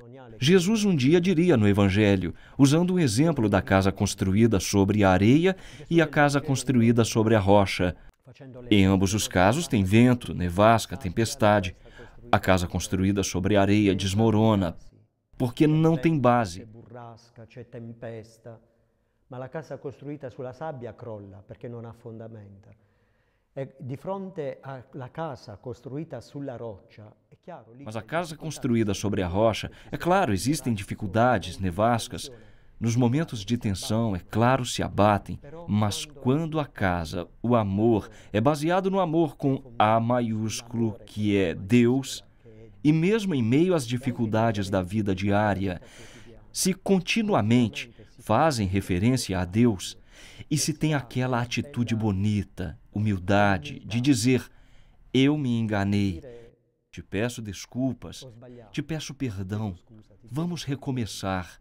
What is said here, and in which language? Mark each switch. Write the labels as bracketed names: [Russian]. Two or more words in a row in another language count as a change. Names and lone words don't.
[Portuguese] Jesus um dia diria no Evangelho, usando o exemplo da casa construída sobre a areia e a casa construída sobre a rocha. Em ambos os casos tem vento, nevasca, tempestade. A casa construída sobre a areia desmorona, porque não tem base. [Italian] Ma la casa costruita sulla sabbia crolla perché non ha fondamenta. E di fronte alla casa costruita sulla roccia, è chiaro. [Portuguese] Mas a casa construída sobre a rocha, é claro, existem dificuldades, nevascas. Nos momentos de tensão, é claro, se abatem. Mas quando a casa, o amor, é baseado no amor com A maiúsculo, que é Deus, e mesmo em meio às dificuldades da vida diária, se continuamente fazem referência a Deus e se tem aquela atitude bonita, humildade, de dizer, eu me enganei, te peço desculpas, te peço perdão, vamos recomeçar.